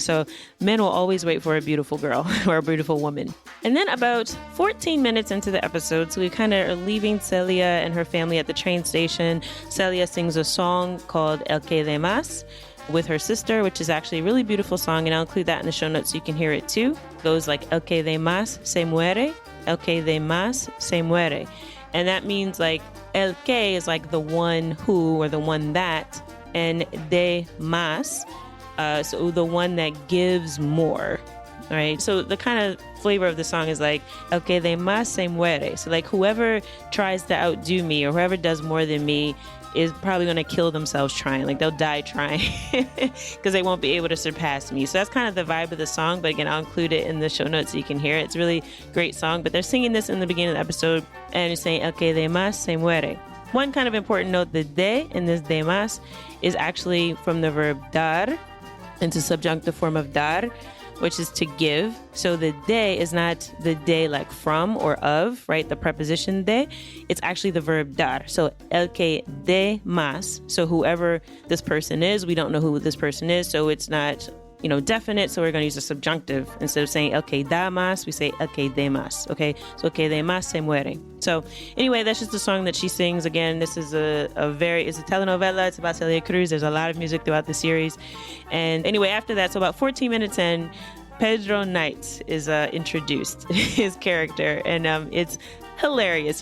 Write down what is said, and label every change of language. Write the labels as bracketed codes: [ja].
[en] So men will always wait for a beautiful girl or a beautiful woman. And then about 14 minutes into the episode, so we kind of are leaving Celia and her family at the train station. Celia sings a song called El que de más with her sister, which is actually a really beautiful song, and I'll include that in the show notes so you can hear it too. It goes like, [es] El que de más se muere, el que de más se muere. [en] And that means like el que is like the one who or the one that, and de más, so the one that gives more. All right. So the kind of flavor of the song is like, [es] el que de más se muere. [en] So like whoever tries to outdo me or whoever does more than me is probably going to kill themselves trying. Like they'll die trying because they won't be able to surpass me. So that's kind of the vibe of the song. But again, I'll include it in the show notes so you can hear it. It's a really great song. But they're singing this in the beginning of the episode and it's saying, [es] el que de más se muere. [en] One kind of important note, the de in this de más is actually from the verb dar. It's a subjunctive form of dar, which is to give. So the de is not the de like from or of, right? The preposition de, it's actually the verb dar. So [es] el que de más, [en] so whoever this person is, we don't know who this person is, so it's not definite, so we're going to use a subjunctive. Instead of saying [es] el que da más, [en] we say [es] el que de más, [en] okay? [es] So el que de más se muere. [en] So anyway, that's just the song that she sings. Again, this is it's a telenovela. It's about Celia Cruz. There's a lot of music throughout the series. And anyway, after that, so about 14 minutes in, Pedro Knight is introduced, his character, and it's hilarious.